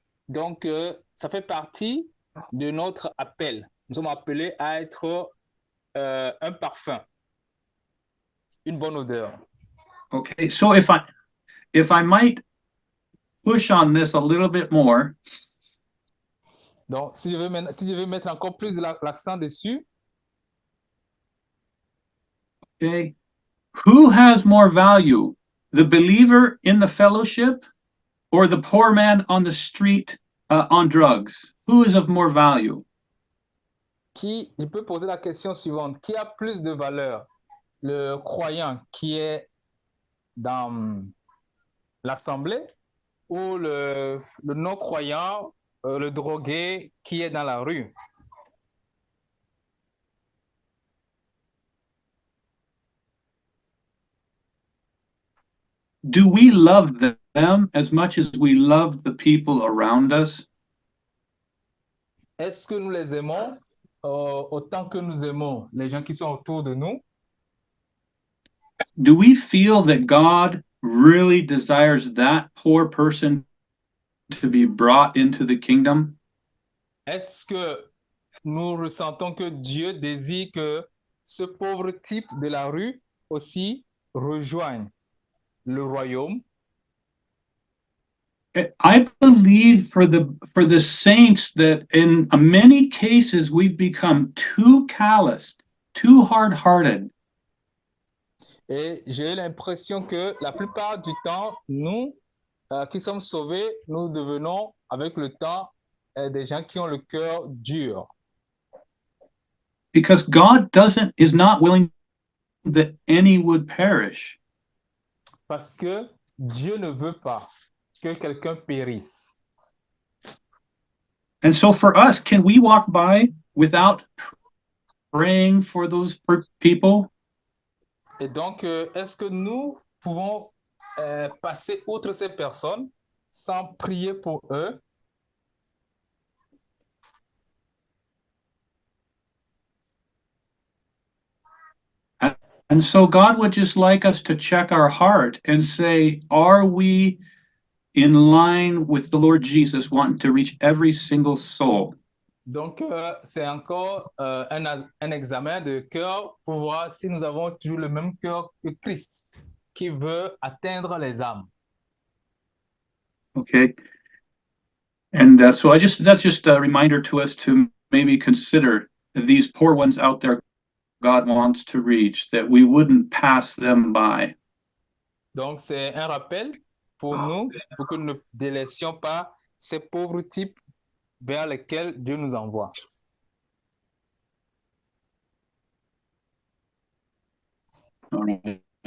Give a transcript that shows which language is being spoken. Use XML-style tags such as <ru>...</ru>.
<fr>Donc, ça fait partie de notre appel. Nous sommes appelés à être un parfum, une bonne odeur.</fr> <en>Okay, so if I might push on this a little bit more.</en> <fr>Donc, si je veux mettre encore plus l'accent dessus.</fr> <en>Okay, who has more value, the believer in the fellowship or the poor man on the street on drugs? Who is of more value?</en> <fr>Je peux poser la question suivante. Qui a plus de valeur? Le croyant qui est dans l'assemblée ou le non-croyant, le drogué qui est dans la rue?</fr> <en>Do we love them as much as we love the people around us?</en> <fr>Est-ce que nous les aimons autant que nous aimons les gens qui sont autour de nous?</fr> <en>Do we feel that God really desires that poor person to be brought into the kingdom?</en> <fr>Est-ce que nous ressentons que Dieu désire que ce pauvre type de la rue aussi rejoigne le royaume?</fr> <en>I believe for the saints that in many cases we've become too calloused, too hard-hearted.</en> <fr>Et j'ai l'impression que la plupart du temps, nous qui sommes sauvés, nous devenons avec le temps des gens qui ont le cœur dur.</fr> <en>Because God is not willing that any would perish.</en> <fr>Parce que Dieu ne veut pas que quelqu'un périsse.</fr> <en>And so for us, can we walk by without praying for those people?</en> <fr>Et donc, est-ce que nous pouvons passer outre ces personnes sans prier pour eux?</fr> <en>And so God would just like us to check our heart and say, are we in line with the Lord Jesus, wanting to reach every single soul?</en> <fr>Donc, c'est encore un examen de cœur pour voir si nous avons toujours le même cœur que Christ, qui veut atteindre les âmes.</fr> <en>Okay. And so that's just a reminder to us to maybe consider these poor ones out there God wants to reach, that we wouldn't pass them by.</en> <fr>Donc, c'est un rappel pour nous, pour que nous ne délaissions pas ces pauvres types vers lesquels Dieu nous envoie.</fr> <en>All right.</en>